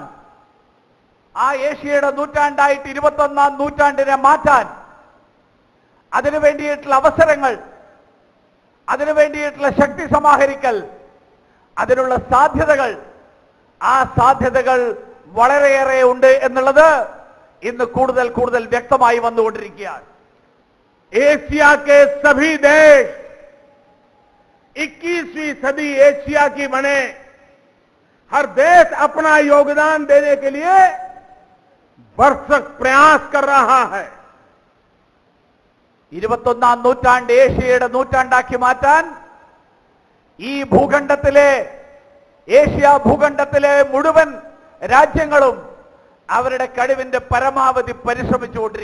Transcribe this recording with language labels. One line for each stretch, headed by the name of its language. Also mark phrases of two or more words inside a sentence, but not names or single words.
Malayalam: ആ ഏഷ്യയുടെ നൂറ്റാണ്ടായിട്ട് 21ാം നൂറ്റാണ്ടിനെ മാറ്റാൻ അതിനു വേണ്ടിയിട്ടുള്ള അവസരങ്ങൾ, അതിനു വേണ്ടിയിട്ടുള്ള ശക്തി സമാഹരിക്കൽ, അതിനുള്ള സാധ്യതകൾ, ആ സാധ്യതകൾ വളരെയേറെ ഉണ്ട് എന്നുള്ളത് ഇന്ന് കൂടുതൽ കൂടുതൽ വ്യക്തമായി വന്നുകൊണ്ടിരിക്കുകയാണ്.
Hindi: एशिया के सभी देश 21वीं सदी एशिया की बने, हर देश अपना योगदान देने के लिए भरसक प्रयास कर रहा है.
Malayalam: 21ാം നൂറ്റാണ്ട് ഏഷ്യയുടെ നൂറ്റാണ്ടാക്കി മാറ്റാൻ ഈ ഭൂഖണ്ഡത്തിലെ ഏഷ്യ ഭൂഖണ്ഡത്തിലെ മുഴുവൻ രാജ്യങ്ങളും അവരുടെ കഴിവിന്റെ പരമാവധി പരിശ്രമിച്ചുകൊണ്ടിരിക്കുന്നു.